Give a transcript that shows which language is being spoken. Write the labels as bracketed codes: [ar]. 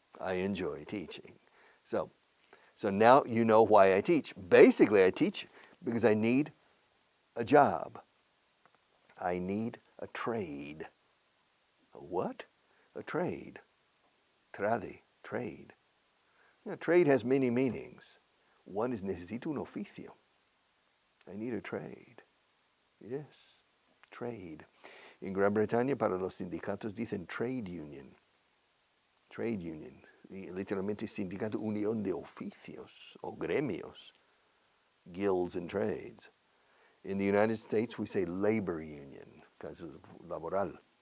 [en] I enjoy teaching. So now you know why I teach. Basically, I teach because I need a job. I need a trade. A what? A trade. Trade. Trade. Yeah, trade has many meanings. One is [es] necesito un oficio. [en] I need a trade. Yes, trade. [es] En Gran Bretaña, para los sindicatos dicen trade union. Trade union. Literalmente sindicato, unión de oficios o gremios. [en] Guilds and trades. In the United States, we say labor union, [es] caso laboral.